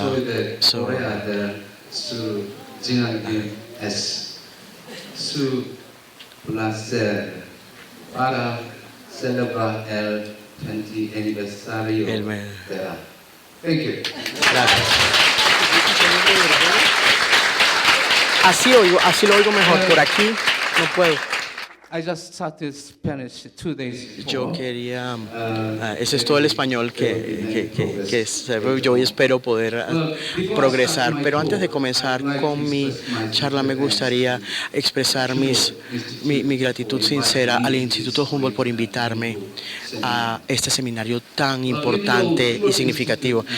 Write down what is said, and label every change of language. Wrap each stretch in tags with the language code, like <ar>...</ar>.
<es>Soy de su es su placer para celebrar el 20 aniversario de la.</es> <en>Thank you.</en> <es>Gracias. Así lo oigo mejor. Por aquí no puedo.</es> <en>I just started Spanish 2 days before.</en> <es>Yo quería, ese es todo el español que sé, yo espero poder progresar, pero antes de comenzar con mi charla me gustaría expresar mi gratitud sincera al Instituto Humboldt por invitarme a este seminario tan importante y significativo.</es>